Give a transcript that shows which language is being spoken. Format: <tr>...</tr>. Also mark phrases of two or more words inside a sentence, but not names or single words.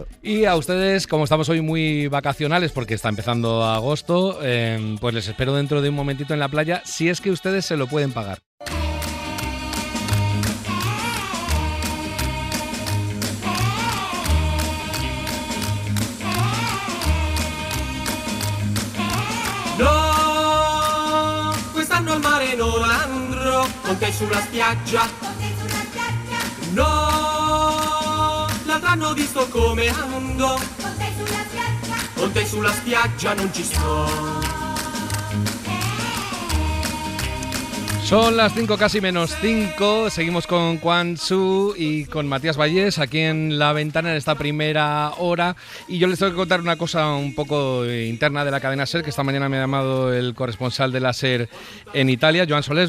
<es>Y a ustedes, como estamos hoy muy vacacionales porque está empezando agosto, pues les espero dentro de un momentito en la playa, si es que ustedes se lo pueden pagar.</es> <it>No, quest'anno al mare non andrò con te sulla spiaggia. No, l'altro anno ho visto come ando con te sulla spiaggia. con te sulla spiaggia non ci sto.</it> <es>Son las 5 casi menos 5, seguimos con Quan Tzu y con Matías Vallés aquí en La Ventana en esta primera hora, y yo les tengo que contar una cosa un poco interna de la cadena SER, que esta mañana me ha llamado el corresponsal de la SER en Italia, Joan Solés.</es>